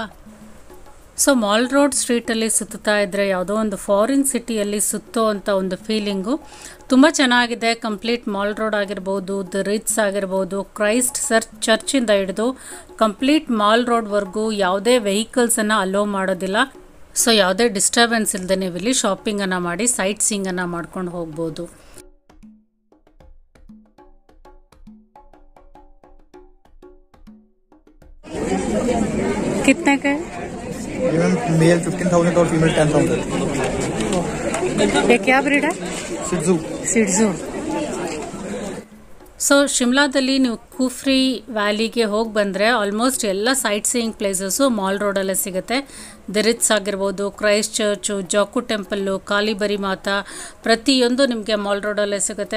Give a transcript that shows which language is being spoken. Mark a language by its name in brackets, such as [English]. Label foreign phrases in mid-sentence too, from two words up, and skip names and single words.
[Kannada] ಸೊ ಮಾಲ್ ರೋಡ್ ಸ್ಟ್ರೀಟಲ್ಲಿ ಸುತ್ತಾ ಇದ್ದರೆ ಯಾವುದೋ ಒಂದು ಫಾರಿನ್ ಸಿಟಿಯಲ್ಲಿ ಸುತ್ತೋ ಅಂತ ಒಂದು ಫೀಲಿಂಗು ತುಂಬ ಚೆನ್ನಾಗಿದೆ. ಕಂಪ್ಲೀಟ್ ಮಾಲ್ ರೋಡ್ ಆಗಿರ್ಬೋದು, ದ ರಿಟ್ಸ್ ಆಗಿರ್ಬೋದು, ಕ್ರೈಸ್ಟ್ ಚರ್ಚಿಂದ ಹಿಡಿದು ಕಂಪ್ಲೀಟ್ ಮಾಲ್ ರೋಡ್ವರೆಗೂ ಯಾವುದೇ ವೆಹಿಕಲ್ಸನ್ನು ಅಲೋ ಮಾಡೋದಿಲ್ಲ. ಸೊ ಯಾವುದೇ ಡಿಸ್ಟರ್ಬೆನ್ಸ್ ಇಲ್ಲದೆ ನೀವು ಇಲ್ಲಿ ಶಾಪಿಂಗನ್ನು ಮಾಡಿ ಸೈಟ್ ಸೀಯಿಂಗನ್ನು ಮಾಡ್ಕೊಂಡು ಹೋಗ್ಬೋದು. [Hindi] कितने का है? ये मैम मेल 15,000 और फीमेल 10,000. ये क्या ब्रीड है? सिड्जू. [Kannada] ಸೊ ಶಿಮ್ಲಾದಲ್ಲಿ ನೀವು ಕುಫ್ರಿ ವ್ಯಾಲಿಗೆ ಹೋಗಿ ಬಂದರೆ ಆಲ್ಮೋಸ್ಟ್ ಎಲ್ಲ [English] sightseeing places [Kannada] ಮಾಲ್ ರೋಡಲ್ಲೇ ಸಿಗುತ್ತೆ. ದಿ ರಿಟ್ಸ್ ಆಗಿರ್ಬೋದು, ಕ್ರೈಸ್ಟ್ ಚರ್ಚು, ಜಾಕು ಟೆಂಪಲ್ಲು, ಕಾಲಿಬರಿ ಮಾತಾ, ಪ್ರತಿಯೊಂದು ನಿಮಗೆ ಮಾಲ್ ರೋಡಲ್ಲೇ ಸಿಗುತ್ತೆ.